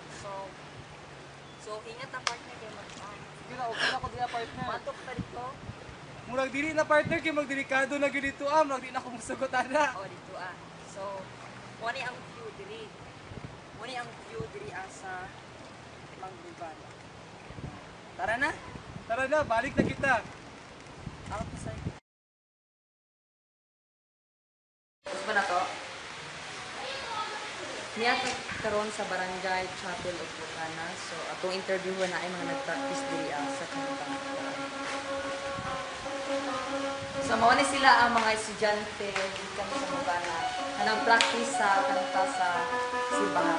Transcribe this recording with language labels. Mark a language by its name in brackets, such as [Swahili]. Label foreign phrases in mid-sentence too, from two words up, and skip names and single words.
[Cebuano] So ingat ta partner kay Sige na, okay na ko diha, partner. matok ta dito. Murag dili na, partner, kay magdelikado na gyud dito, murag di na ko musugot ana. O dito ah. So wani ang view diri. Wani ang view diri asa Mangrovan. Tara na. Tara na, balik na kita. Ako pa sa'yo. Tapos ba na to? Niya karon sa Barangay Chapel of Bukana. So, atong interviewin na ay mga nag-practice diri sa kanilang. So, mao ni sila ang mga estudyante dito sa Bukana na nag-practice sa kanta sa simbahan.